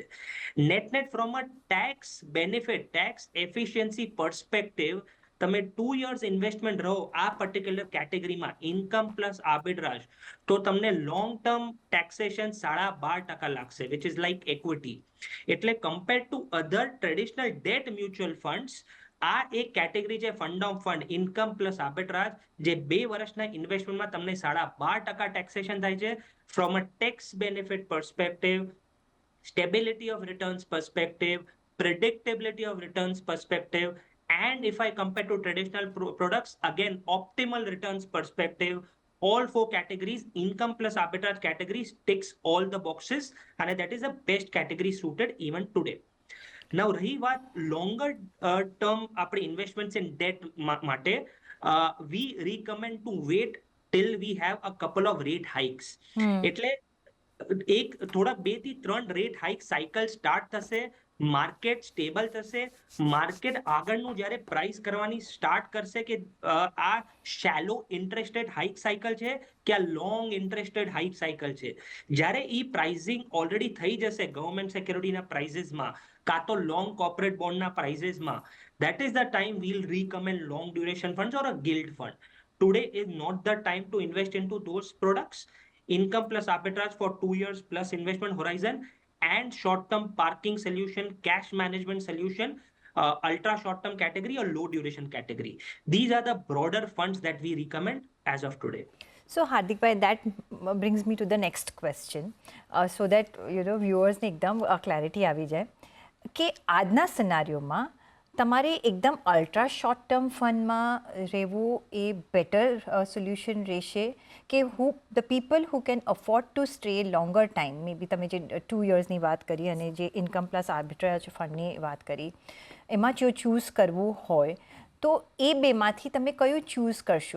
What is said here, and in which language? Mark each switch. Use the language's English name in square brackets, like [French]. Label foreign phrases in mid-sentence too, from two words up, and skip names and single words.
[English] net from a tax benefit, tax efficiency perspective, તમે 2 years investment [Gujarati] રહો આ [English] particular category, income plus arbitrage, [Gujarati] તો તમને [English] long term taxation 12.5% લાગશે, which is like equity. એટલે compare to other traditional debt mutual funds, [Gujarati] આ એક કેટેગરી છે [English] fund of fund income plus arbitrage, [Gujarati] જે 2 વર્ષના ઇન્વેસ્ટમેન્ટમાં તમને 12.5% ટેક્સેશન થાય છે. [English] from a tax benefit perspective, stability of returns perspective, predictability of returns perspective, and if I compare to traditional products, again, optimal returns perspective, all 4 categories, income plus arbitrage categories ticks all the boxes, and that is the best category suited even today. Now, [Gujarati] રહી વાત [English] longer term આપણી investments in debt માટે, we recommend to wait till we have a couple of rate hikes. [Gujarati] એટલે એક થોડા 2 થી 3 [English] rate hike cycle start [Gujarati] થશે, [English] market stable [Gujarati] થશે, માર્કેટ આગળનું જ્યારે પ્રાઇસ કરવાની સ્ટાર્ટ કરશે કે આ [English] shallow interested hike cycle [Gujarati] છે કે આ [English] long interested hike cycle [Gujarati] છે. જ્યારે ઈ પ્રાઇસિંગ ઓલરેડી થઈ જશે [English] government security prices, [Gujarati] કાં તો [English] long corporate bond prices, that is the time we'll recommend long duration funds or a gilt fund. Today is not the time to invest into those products. Income plus arbitrage for 2 years plus investment horizon, and short-term parking solution, cash management solution, ultra short-term category or low duration category. These are the broader funds that we recommend as of today. [Gujarati] સો હાર્દિકભાઈ, [English] that brings me to the next question, so that viewers [Gujarati] એકદમ ક્લેરિટી આવી જાય કે આજના સિનારીઓમાં તમારે એકદમ [English] ultra short term fund [Gujarati] રહેવું એ [English] better solution [Gujarati] રહેશે કે [English] the people who can afford to stay longer time, may be [Gujarati] તમે જે 2 યર્સની વાત કરી અને જે [English] income plus arbitrage fund [Gujarati] વાત કરી, એમાં જો ચૂઝ કરવું હોય તો એ બેમાંથી તમે કયું ચૂઝ કરશો?